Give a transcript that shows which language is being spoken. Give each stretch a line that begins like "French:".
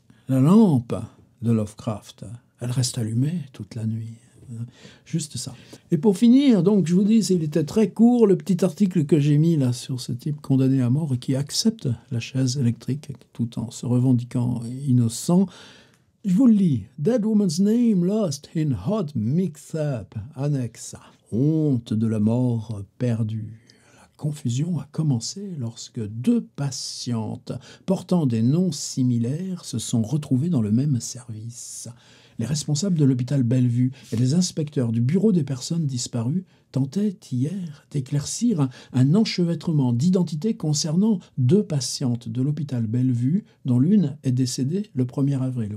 French: La lampe de Lovecraft, elle reste allumée toute la nuit. Juste ça. Et pour finir, donc, je vous dis, il était très court, le petit article que j'ai mis là sur ce type condamné à mort et qui accepte la chaise électrique tout en se revendiquant innocent. Je vous le lis.
English: Dead woman's name lost in hot mix-up.
French: Annexe. Honte de la mort perdue. La confusion a commencé lorsque deux patientes portant des noms similaires se sont retrouvées dans le même service. Les responsables de l'hôpital Bellevue et les inspecteurs du bureau des personnes disparues tentaient hier d'éclaircir un enchevêtrement d'identités concernant deux patientes de l'hôpital Bellevue, dont l'une est décédée le 1er avril.